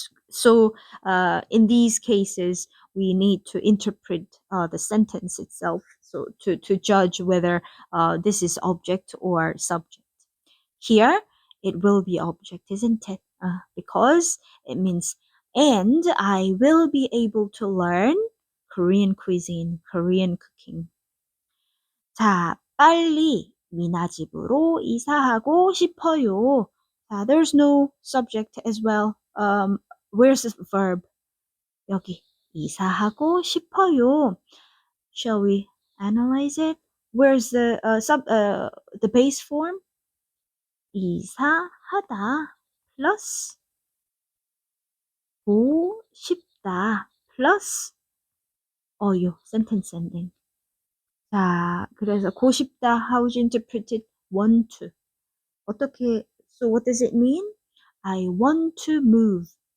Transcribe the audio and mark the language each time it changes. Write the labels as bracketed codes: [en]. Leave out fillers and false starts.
[en] So in these cases, we need to interpret the sentence itself, so to judge whether this is object or subject. Here, it will be object, isn't it? Because it means, and I will be able to learn Korean cuisine, Korean cooking. [ko] 자, 빨리 미나 집으로 이사하고 싶어요. [en] There's no subject as well. Where's the verb? [ko] 여기 이사하고 싶어요. [en] Shall we analyze it? Where's the base form? [ko] 이사하다 plus 고 싶다 plus 어요. [en] Sentence ending. [ko] 자, 그래서 고 싶다, [en] how would you interpret it? Want to. [ko] 어떻게, [en] so what does it mean? I want to move.